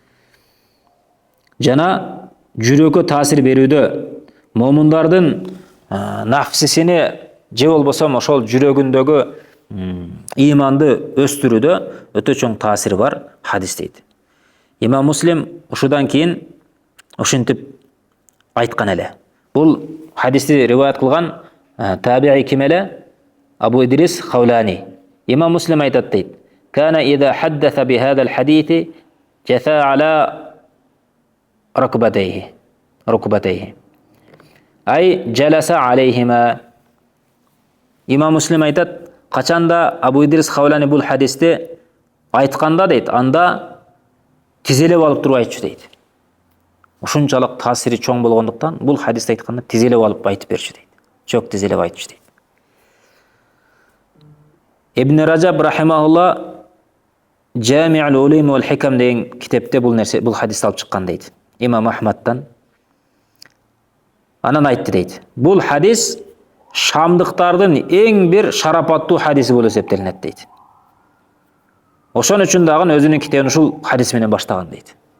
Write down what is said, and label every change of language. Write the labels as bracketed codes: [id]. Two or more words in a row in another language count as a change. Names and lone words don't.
[ky] Жана жүрөккө таасир берүүдө, момундардын нафсисине же болбосо ошол жүрөгүндөгү иманды өстүрүүдө өтө чоң таасири бар хадис дейт. Имам Муслим ушудан кийин ушинтип айткан эле. Бул хадисти риваят кылган таби'i ким эле? Абу Идрис Хаулани. Имам Муслим айтат дейт. [ar] كان إذا حدث بهذا الحديث جثا على ركبتيه. أي جلس عليهما. [ky] Имам Муслим айтат, качанда Абу Идрис Хаулани бул хадисти айтканда дейт, анда тизелеп алып туруп айтчу дейт. Ушунчалык таасири чоң болгондуктан бул хадисти айтканда тизелеп алып айтып берчү дейт. Чөк тизелеп айтчу дейт. Ибн Раджаб рахимахулла Жами'ул улум вал хикам деген китепте бул хадисти алып чыккан дейт. Имам Ахмадтан. Анан айтты дейт. Бул хадис шамдыктардын эң бир шарапаттуу хадиси болуп эсептелинет дейт. Ошон үчүн дагы өзүнүн китебин ушул хадис менен баштаган дейт.